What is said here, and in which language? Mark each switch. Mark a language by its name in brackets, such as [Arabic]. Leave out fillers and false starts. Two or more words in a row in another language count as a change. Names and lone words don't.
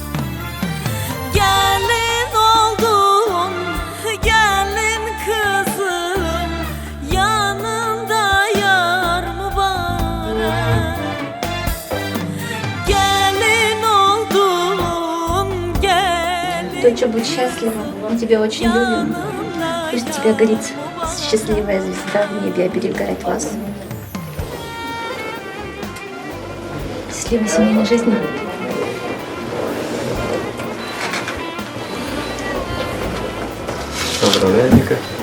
[Turkish] Gelin oldum, gelin kızım, yanında yar mübarek. Gelin oldum, gelin. [Russian] Доча, будь счастлива, мы тебя очень любим. Пусть тебя горит счастливая звезда в небе, оберегает вас. Счастливой семейной жизни. Поздравляю, Ника.